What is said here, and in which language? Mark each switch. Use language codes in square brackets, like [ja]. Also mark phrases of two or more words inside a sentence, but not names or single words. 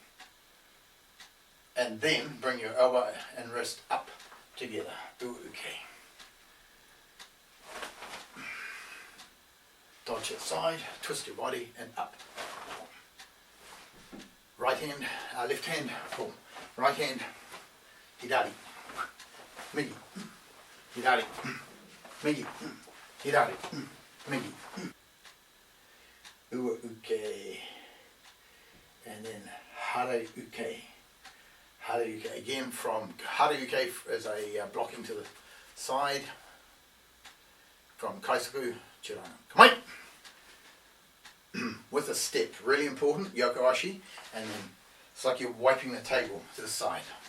[en] And then bring your elbow and wrist up together. Okay. Dodge it side, twist your body and up. Right hand, left hand, pull. Right hand, [ja] hidari. Migi. Hidari. Migi. Hidari. Migi. Ua uke. [en] And then [ja] hare uke. [en] Haruuke again from Haruuke as a blocking to the side from Kaisoku Chirana. Come on! With a step, really important, [ja] Yoko Ashi, [en] and then It's like you're wiping the table to the side.